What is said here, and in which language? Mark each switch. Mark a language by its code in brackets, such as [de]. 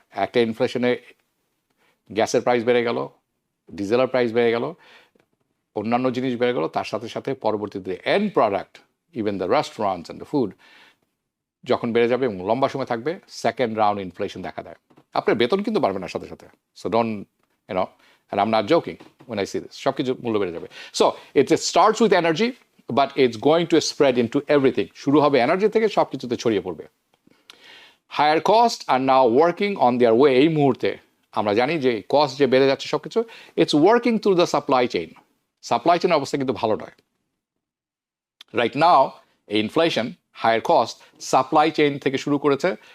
[bn] একটা ইনফ্লেশনে গ্যাসের প্রাইস বেড়ে গেল, ডিজেলের প্রাইস বেড়ে গেল, অন্যান্য জিনিস বেড়ে গেল, তার সাথে সাথে পরবর্তীতে and product, even the restaurants and the food যখন বেড়ে যাবে এবং লম্বা সময় থাকবে, সেকেন্ড রাউন্ড ইনফ্লেশন দেখা দেয়। আপনার বেতন কিন্তু বাড়বে না সাথে সাথে। [en] So don't and I'm not joking when I say this, সব কিছু মূল্য বেড়ে যাবে। So it starts with energy but it's going to spread into everything. [bn] শুরু হবে এনার্জি থেকে, সব কিছুতে ছড়িয়ে পড়বে। Higher cost আর now working on their way. এই মুহূর্তে আমরা জানি যে কস্ট যে বেড়ে যাচ্ছে সব কিছু, it's working through the supply chain. Supply চেইনের অবস্থা কিন্তু ভালো নয় রাইট নাও। এই inflation, higher cost supply chain থেকে শুরু করেছে।